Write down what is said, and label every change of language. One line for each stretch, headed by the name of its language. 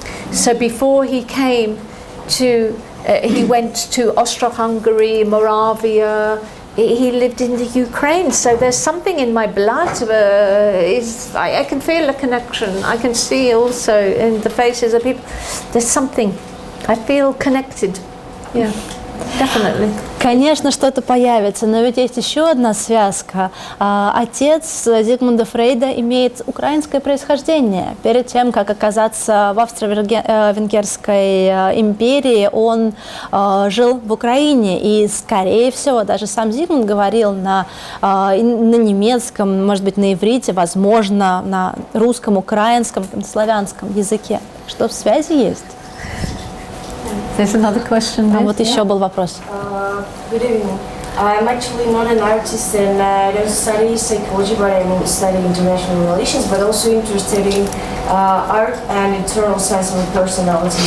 English: So before he came to, he went to Austro-Hungary, Moravia. He lived in the Ukraine. So there's something in my blood. I can feel a connection. I can see also in the faces of people. There's something. I feel connected. Yeah. Definitely.
Russian: Конечно, что-то появится, но ведь есть еще одна связка. Отец Зигмунда Фрейда имеет украинское происхождение. Перед тем, как оказаться в Австро-Венгерской империи, он жил в Украине. И, скорее всего, даже сам Зигмунд говорил на немецком, может быть, на иврите, возможно, на русском, украинском, славянском языке. Что в связи есть?
English: There's another question.
Russian: А вот еще был вопрос.
English: Good evening. I'm actually not an artist and I don't study psychology, but I'm studying international relations, but also interested in art and internal sense of personality.